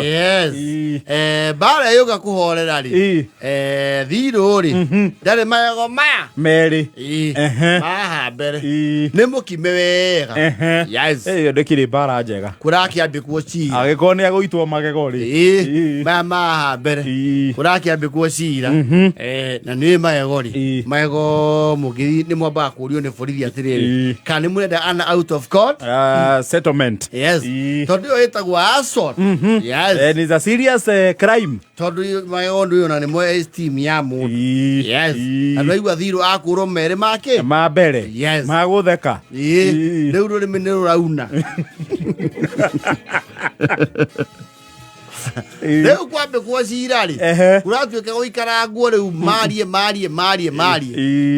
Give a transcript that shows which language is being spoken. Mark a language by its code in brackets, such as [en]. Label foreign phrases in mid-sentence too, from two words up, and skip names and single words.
[ki] Mbara yũka kũhorera rĩ, Thirũ rĩ, ndarĩ magego maya merĩ haha mbere, nĩ mũkime wega. Ĩyo ndĩkĩrĩ mbara njega. Kũrakĩambĩkwo cira agĩkorwo nĩ agũitwo magego rĩ, maya maha mbere kũrakĩambĩkwo cira, na nĩ magego rĩ, magego mũgĩthi nĩ mwambaga kũrio nĩ borithi atĩrĩrĩ, kana nĩ mũrenda ana [en] out of court settlement. [ki] Tondũ ĩyo ĩtagwo assault. [en] And it's a serious crime. [ki] Tondũ magego ndũ ĩyo na nĩmo esteem ya mũndũ. Andũ aigua Thirũ akũrwo merĩ make ma mbere magũtheka. Rĩu rũrĩmĩ nĩ rũrauna. Rĩu kwambĩkwo cira rĩ, kũratuĩka gũikara nguo rĩu marie.